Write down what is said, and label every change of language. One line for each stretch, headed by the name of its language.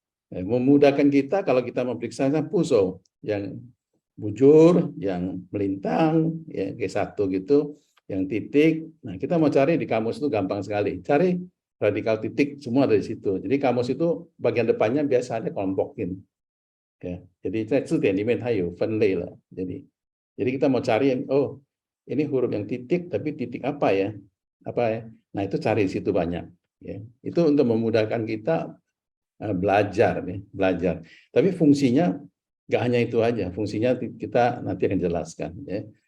Indonesian: Memudahkan kita kalau kita memeriksa puso yang bujur, yang melintang, ya G1 gitu, yang titik. Nah, kita mau cari di kamus itu gampang sekali. Cari radikal titik semua dari situ. Jadi kamus itu bagian depannya biasanya kelompokin.
Chinese: Ya, jadi 在字典里面它有分类了.
Indonesian: Jadi kita mau cari oh, ini huruf yang titik tapi titik apa ya? Apa ya? Nah, itu cari di situ banyak, ya. Itu untuk memudahkan kita belajar nih, belajar. Tapi fungsinya nggak hanya itu aja, fungsinya kita nanti akan jelaskan ya.